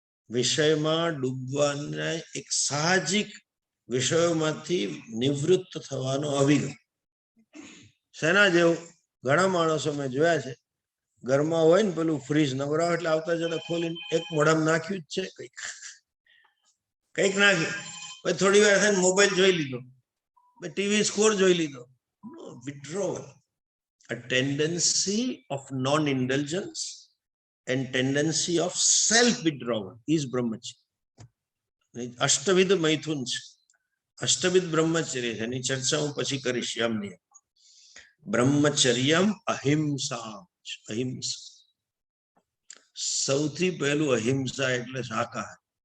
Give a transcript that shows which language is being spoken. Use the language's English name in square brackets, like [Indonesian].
[Gujarati] વિષયમાં ડૂબવાના એક સાહજિક વિષયોમાંથી નિવૃત્ત થવાનો અભિગમ. શેના જેવું? ઘણા માણસો મેં જોયા છે, ઘરમાં હોય ને પેલું ફ્રીજ નવરાવ એટલે આવતા જણા ખોલીને એક મોઢામાં નાખ્યું જ છે, કંઈક નાખ્યું, પછી થોડી વાર થઈને મોબાઈલ જોઈ લીધો, ટીવી સ્કોર જોઈ લીધો. [English] Withdrawal, a tendency of non-indulgence and tendency of self-withdrawal is brahmacharya. [Gujarati] અષ્ટવિધ મૈથુન છે, અષ્ટવિધ બ્રહ્મચર્ય છે. એની ચર્ચા હું પછી કરીશ. યમની બ્રહ્મચર્યમ અહિંસા. અહિંસા સૌથી પહેલું. અહિંસા એટલે શાકાહાર.